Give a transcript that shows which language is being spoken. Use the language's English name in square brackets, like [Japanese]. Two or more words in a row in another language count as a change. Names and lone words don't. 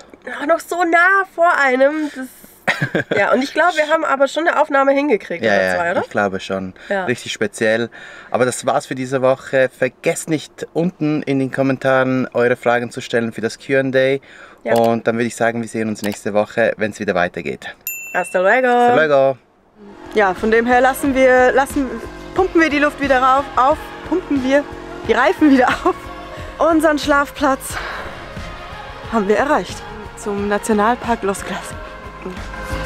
[German] Also noch so nah vor einem. Ja, und ich glaube, wir haben aber schon eine Aufnahme hingekriegt, oder zwei, oder? Ich glaube schon. Ja. Richtig speziell. Aber das war's für diese Woche. Vergesst nicht, unten in den Kommentaren eure Fragen zu stellen für das Q&A. Ja. Und dann würde ich sagen, wir sehen uns nächste Woche, wenn es wieder weitergeht. [Spanish] Hasta luego! Hasta luego! [German] Ja, von dem her pumpen wir die Luft wieder pumpen wir die Reifen wieder auf. Unseren Schlafplatz haben wir erreicht. Zum Nationalpark Los Glaciares.